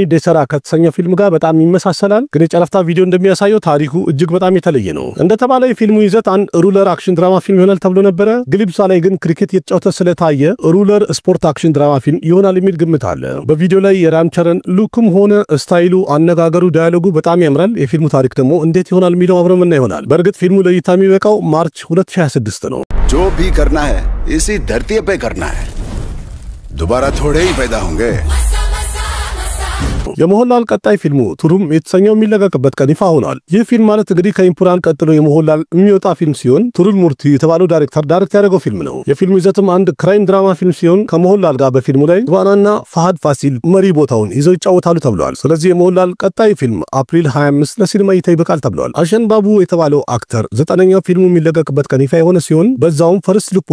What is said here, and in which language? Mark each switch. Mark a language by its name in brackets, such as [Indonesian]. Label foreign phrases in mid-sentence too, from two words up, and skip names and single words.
[Amharic] ዴሰራ ከተሰኘው ፊልም ጋር በጣም ይመሳሰላል። ግን የጨረፍታ ቪዲዮ እንደሚያሳየው ታሪኩ እጅግ በጣም የተለየ ነው። እንደተባለ የፊልሙ ይዘት አንድ [English] rural action drama film [Amharic] ይሆናል ተብሎ ነበረ። ግሊፕሳ ላይ ግን ክሪኬት የተጫወተ ስለታየ [English] rural sport action drama film [Amharic] ይሆናል የሚል ግምት አለ። በቪዲዮ ላይ የራም ቸረን ሉክም ሆነ ስታይሉ፣ አነጋገሩ፣ ዳያሎጉ በጣም ያምራል። የፊልሙ ታሪክ ደግሞ እንዴት ይሆናል የሚለው አብረን እና ይሆናል። በእርግጥ ፊልሙ ለእይታ የሚበቃው ማርች 2026 ነው። [Hindi] जो भी करना है इसी धरती पे करना है, दोबारा थोड़े ही पैदा होंगे। [Amharic] የሞሆላል ቀጣይ ፊልሙ ቱሩም የተሰኘው የሚለቀቅበት ቀን ይፋ ሆኗል። ይህ ፊልም ማለት እንግዲህ ከኢምፑራን ቀጥሎ የሞሆላል የሚወጣ ፊልም ሲሆን ቱሩል ሙርቲ የተባለው ዳይሬክተር ዳይሬክት ያደረገው ፊልም ነው። የፊልሙ ይዘትም አንድ [English] crime drama film [Amharic] ሲሆን ከሞሆላል ጋር በፊልሙ ላይ ዝባናና ፋሃድ ፋሲል መሪ ቦታውን ይዘው ይጫወታሉ ተብሏል። ስለዚህ የሞሆላል ቀጣይ ፊልም አፕሪል 25 ለሲኒማ እይታ ይበቃል ተብሏል። አሸን ባቡ የተባለው አክተር 9ኛው ፊልሙ የሚለቀቅበት ቀን ይፋ የሆነ ሲሆን በዛውም [English] first look